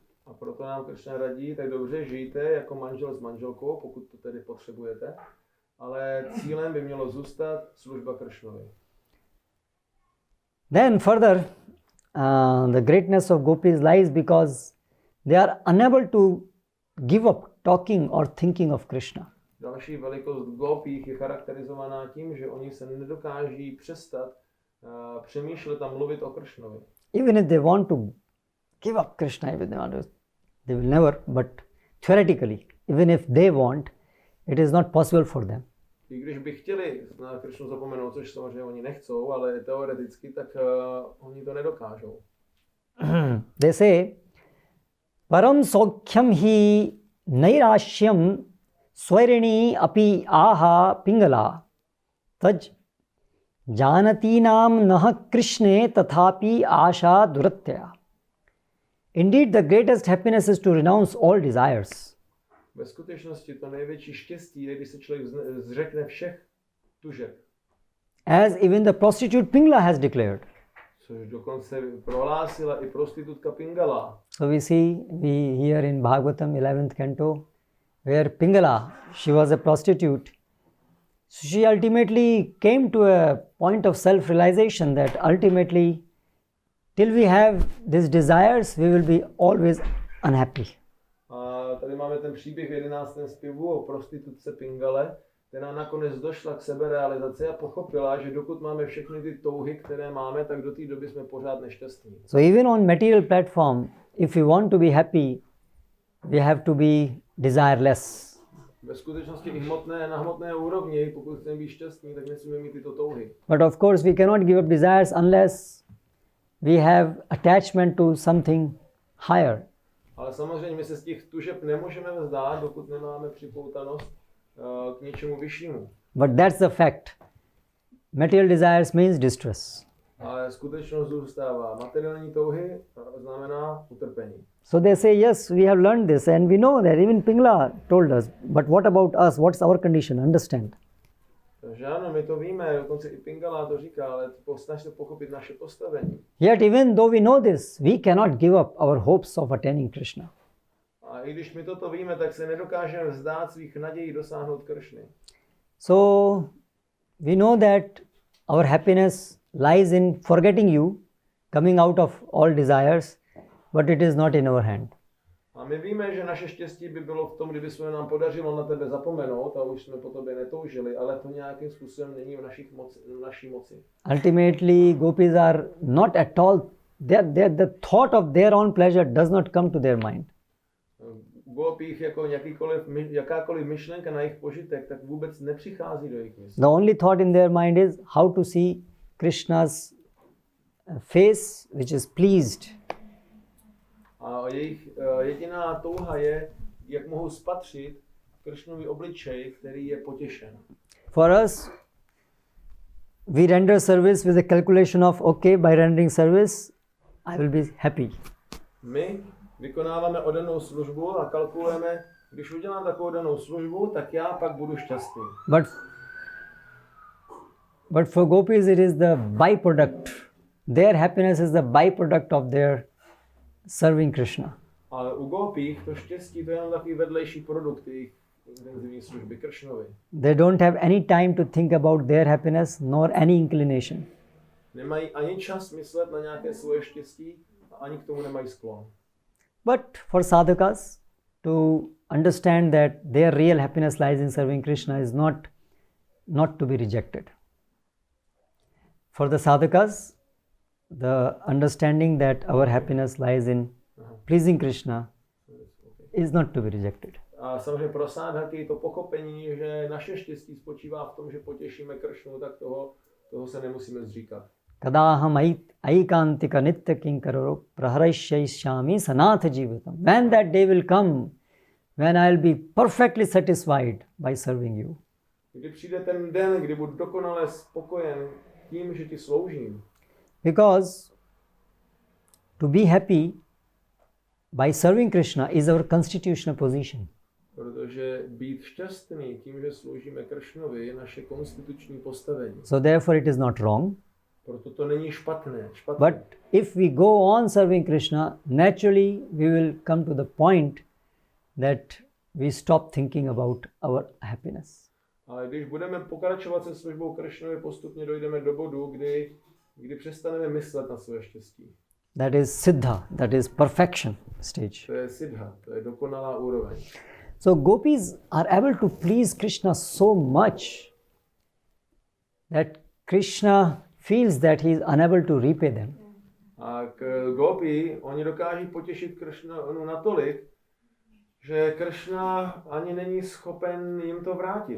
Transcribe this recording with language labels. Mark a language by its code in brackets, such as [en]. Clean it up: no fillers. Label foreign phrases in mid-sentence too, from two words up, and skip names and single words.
[cs] A proto nám Krishna radí, tak dobře žijte jako manžel s manželkou, pokud to tedy potřebujete, ale cílem by mělo zůstat služba Krishnovi. [en] Then further, the greatness of gopis lies because they are unable to give up talking or thinking of Krishna. [cs] Další velikost gopích je charakterizovaná tím, že oni se nedokáží přestat přemýšlet a mluvit o Krishnovi. [en] Even if they want to give up Krishna, they will never, but theoretically, even if they want, it is not possible for them. [cs] I když by chtěli na Krishnu zapomenout, což samozřejmě oni nechcou, ale teoreticky, tak oni to nedokážou. [en] They say, [sa] परं सौख्यं हि नैराश्यं स्वैरिणी अपि आह पिङ्गला तत् जानतीनां नः कृष्णे तथापि आशा दुरत्यया. [en] Indeed, the greatest happiness is to renounce all desires. [cs] Ve skutečnosti to největší štěstí je, když se člověk zřekne všech tužeb. [en] As even the prostitute Pingala has declared. [cs] Což dokonce prohlásila i prostitutka Pingala. [en] So we see, we hear in Bhagavatam 11th canto, where Pingala, she was a prostitute. So she ultimately came to a point of self-realization that ultimately, till we have these desires, we will be always unhappy. [cs] A tady máme ten příběh v 11. zpěvu o prostitutce Pingale, která nakonec došla k seberealizaci a pochopila, že dokud máme všechny ty touhy, které máme, tak do té doby jsme pořád nešťastní. [en] So even on material platform, if we want to be happy, we have to be desireless. [cs] Ve skutečnosti i na hmotné úrovni, pokud chceme být šťastní, tak nesmíme mít tyto touhy. [en] But of course we cannot give up desires unless we have attachment to something higher. [cs] Ale samozřejmě my se z těch tužeb nemůžeme vzdát, dokud nemáme připoutanost k něčemu vyššímu. [en] But that's the fact. Material desires means distress. [cs] Ale skutečnost zůstává. Materiální touhy znamená utrpení. [en] So they say, yes, we have learned this and we know that even Pingala told us. But what about us? What's our condition? Understand. [cs] Takže ano, my to víme, dokonce i Pingala to říká, ale snaž se pochopit naše postavení. [en] Yet even though we know this, we cannot give up our hopes of attaining Krishna. [cs] A i když my toto víme, tak se nedokážeme vzdát svých nadějí dosáhnout Krishny. [en] So we know that our happiness lies in forgetting you, coming out of all desires, but it is not in our hand. [cs] A my víme, že naše štěstí by bylo v tom, kdyby se nám podařilo na tebe zapomenout a už jsme po tobě netoužili, ale to nějakým způsobem není v naší moci. [en] Ultimately, gopis are not at all, the thought of their own pleasure does not come to their mind. [cs] Gopích jako jakákoliv myšlenka na jejich požitek, tak vůbec nepřichází do jejich mysli. [en] The only thought in their mind is how to see Krishna's face which is pleased. [cs] A jejich jediná touha je, jak mohou spatřit Krishnovi obličej, který je potěšen. [en] For us, we render service with a calculation of, okay, by rendering service, I will be happy. [cs] My vykonáváme oddanou službu a kalkulujeme, když udělám takovou oddanou službu, tak já pak budu šťastný. [en] But for gopis it is the byproduct. Their happiness is the byproduct of their serving Krishna. [cs] Ale u gopích to štěstí to je jenom takový vedlejší produkt jejich intenzivní služby Krishnovi. [en] They don't have any time to think about their happiness nor any inclination. [cs] Nemají ani čas myslet na nějaké svoje štěstí a ani k tomu nemají sklon. [en] But for sadhakas to understand that their real happiness lies in serving Krishna is not to be rejected. For the sadhakas, the understanding that our happiness lies in pleasing Krishna is not to be rejected. [cs] A samozřejmě pro sádhaky to pochopení, že naše štěstí spočívá v tom, že potěšíme Krishnu, tak toho se nemusíme zříkat. [sa] कदाहं ऐकान्तिक नित्य किङ्करः प्रहर्षयिष्यामि सनाथ जीवितम्. [en] When that day will come, when I will be perfectly satisfied by serving you. [cs] Kdy přijde ten den, kdy budu dokonale spokojen tím, že ti sloužím. [en] Because to be happy by serving Krishna is our constitutional position. [cs] Protože být šťastný tím, že sloužíme Krishnovi, je naše konstituční postavení. [en] So therefore it is not wrong. [cs] Proto to není špatné. [en] But if we go on serving Krishna, naturally we will come to the point that we stop thinking about our happiness. [cs] Ale když budeme pokračovat se službou Krishnovi, postupně dojdeme do bodu, kdy přestaneme myslet na své štěstí. [en] That is siddha, that is perfection stage. [cs] To je siddha, to je dokonalá úroveň. [en] So gopis are able to please Krishna so much that Krishna feels that he is unable to repay them. [cs] A gopi, oni dokáží potěšit Krishnu natolik, že Krishna ani není schopen jim to vrátit.